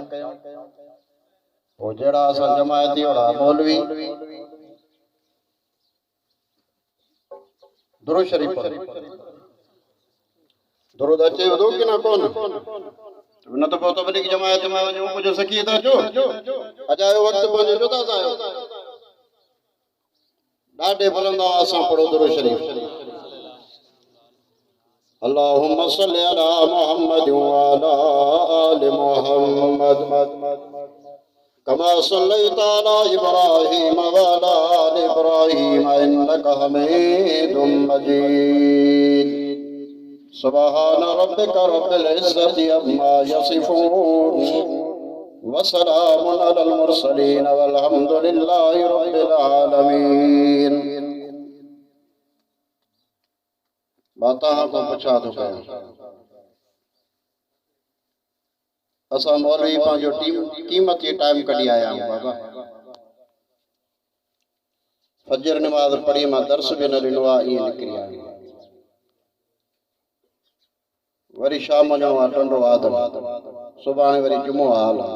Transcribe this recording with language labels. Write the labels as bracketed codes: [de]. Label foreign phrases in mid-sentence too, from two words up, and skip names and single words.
[sd] वो जहिड़ा असां जमायती ओड़ा मौलवी दुरूद शरीफ दुरूद अचे थो कि न कोन? न तो पोइ तबलीग जमायत में वञूं कुझु सखी था अचो। अजायो वक़्तु पंहिंजो जुदा था आहियो, ॾाढे बुलंद असां पढ़ो दुरूद शरीफ। [ar] اللهم صل على محمد وعلى آل محمد كما صليت على إبراهيم وعلى آل إبراهيم إنك حميد مجيد. سبحان ربك رب العزة عما يصفون وسلام على المرسلين والحمد لله رب العالمين. [sd] बाता को पुछा तो कयो असां मौलवी पंहिंजो कीमती टाइम कढी आया आहियूं बाबा। फजर नमाज़ पढ़ी मां दर्स बि न ॾिनो आहे, ईअं निकिरी आहियां। वरी शाम जो टंडो आदम, सुभाणे वरी जुमो हाल आहे।